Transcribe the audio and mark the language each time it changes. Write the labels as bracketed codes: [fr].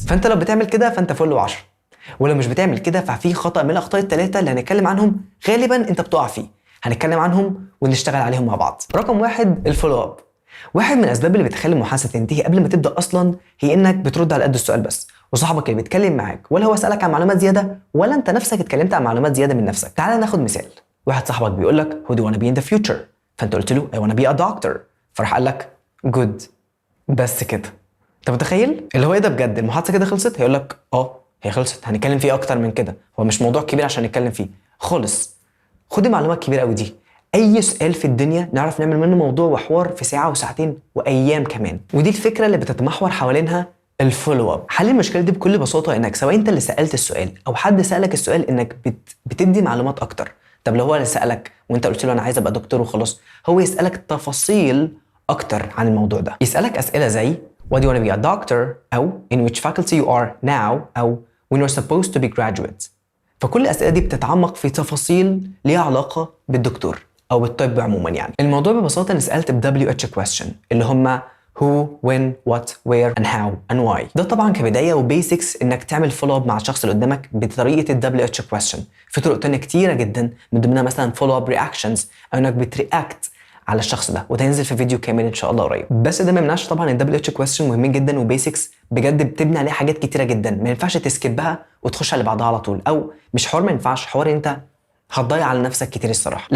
[ar] فانت لو بتعمل كده فانت فل و10، ولو مش بتعمل كده ففي خطا من الاخطاء الثلاثه اللي هنتكلم عنهم غالبا انت بتقع فيه، هنتكلم عنهم ونشتغل عليهم مع بعض. رقم 1 الفولو اب. واحد من الاسباب اللي بتخلي المحادثه تنتهي قبل ما تبدا اصلا هي انك بترد على قد السؤال بس، وصاحبك اللي بيتكلم معاك ولا هو سالك عن معلومات زياده ولا انت نفسك اتكلمت عن معلومات زياده من نفسك. تعال ناخد مثال. واحد صاحبك بيقول لك [en] who do you wanna be in the future، [ar] فانت قلت له [en] I wanna be a doctor، [ar] فراح قال لك good. بس كده. انت متخيل اللي هو ايه ده بجد؟ المحادثه كده خلصت؟ هيقول لك هي خلصت، هنتكلم فيه اكتر من كده، هو مش موضوع كبير عشان نتكلم فيه خالص. خد المعلومات كبيره قوي دي، اي سؤال في الدنيا نعرف نعمل منه موضوع وحوار في ساعه وساعتين وايام كمان. ودي الفكره اللي بتتمحور حوالينها الفولو اب. حل المشكله دي بكل بساطه انك سواء انت اللي سالت السؤال او حد سالك السؤال انك بتدي معلومات اكتر. طب لو هو اللي سالك وانت قلت له انا عايز ابقى دكتور وخلاص، هو يسالك تفاصيل اكتر عن الموضوع ده. يسالك اسئله زي [en] what do you want to be a doctor [ar] او [en] in which faculty you are now [ar] او [en] when you're supposed to be graduate. [ar] فكل الاسئله دي بتتعمق في تفاصيل ليها علاقه بالدكتور او بالطب عموما. يعني الموضوع ببساطه اني سالت WH question اللي هم [en] who when what where and how and why. [ar] ده طبعا كبدايه وبيسكس انك تعمل فولو اب مع الشخص اللي قدامك بطريقه WH question. في طرق تانية كتيره جدا من ضمنها مثلا فولو اب رياكشنز او انك بترياكت على الشخص ده، وده هينزل في فيديو كامل ان شاء الله قريب. بس ده ما يمنعش طبعا ان WH question مهمين جدا وبيسكس بجد بتبني عليه حاجات كتيره جدا، ما ينفعش تسكبها وتخش على اللي بعدها على طول، او مش حوار ما ينفعش، حوار انت هتضيع على نفسك كتير الصراحه.